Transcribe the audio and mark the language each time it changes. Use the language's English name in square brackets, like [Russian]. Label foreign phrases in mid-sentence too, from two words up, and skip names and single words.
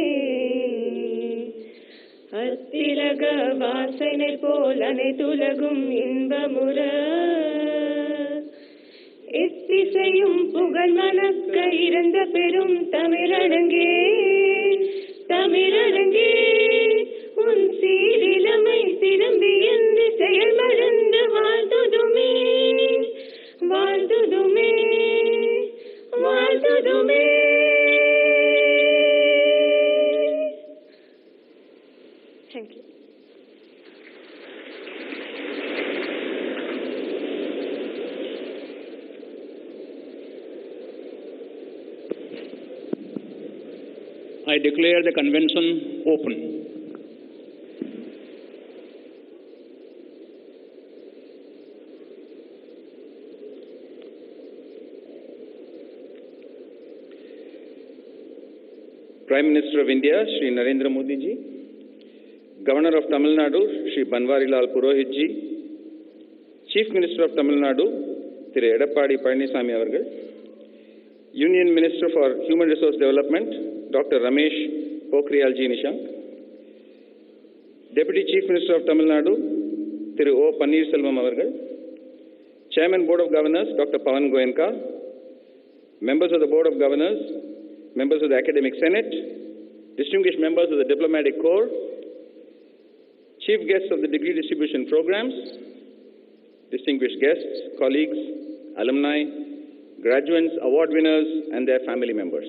[Tamil] அத்திலக வாசனை போல் அனைத்துலகும் இன்பமுற எத்திசையும் புகழ் மணக்க இருந்த பெரும் தமிழடங்கே தமிழடங்கே உன் சீரிலமை திரும்பி என்று செயல் மறந்து வாழ்த்துதுமே வாழ்த்துதுமே வாழ்த்துதுமே. [English] Thank you. I declare the convention open. Prime Minister of India, Shri Narendra Modi ji, Governor of Tamil Nadu, Shri Banwarilal Purohit ji, Chief Minister of Tamil Nadu, Thiru Edappadi Palaniswamy avargal, Union Minister for Human Resource Development, Dr. Ramesh Pokhriyal ji Nishank, Deputy Chief Minister of Tamil Nadu, Thiru O. Pannirselvam avargal, Chairman Board of Governors, Dr. Pawan Goenka, members of the Board of Governors, members of the Academic Senate, distinguished members of the Diplomatic Corps, chief guests of the degree distribution programs, distinguished guests, colleagues, alumni, graduates, award winners, and their family members.